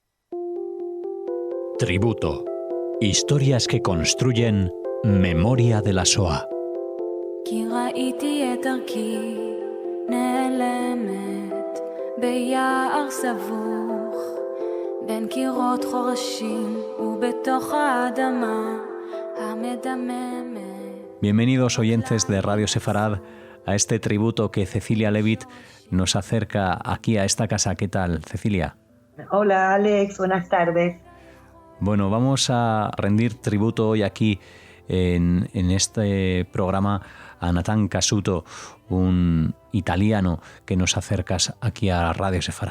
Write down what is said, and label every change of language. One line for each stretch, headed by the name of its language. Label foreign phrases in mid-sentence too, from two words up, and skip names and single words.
Spanish: Tributo. Historias que construyen memoria de la Shoah.
Hebrew: כי ראיתי את דרכי נעלמת ביער סבוך בין קירות חורשים ובתוך האדמה המדממת.
Spanish: Bienvenidos oyentes de Radio Sefarad a este tributo que Cecilia Levitt nos acerca aquí a esta casa. ¿Qué tal, Cecilia? Hola, Alex, buenas tardes. Bueno, vamos a rendir tributo hoy aquí en este programa a Nathan Casuto, un italiano que nos acercas aquí a Radio Sefarad.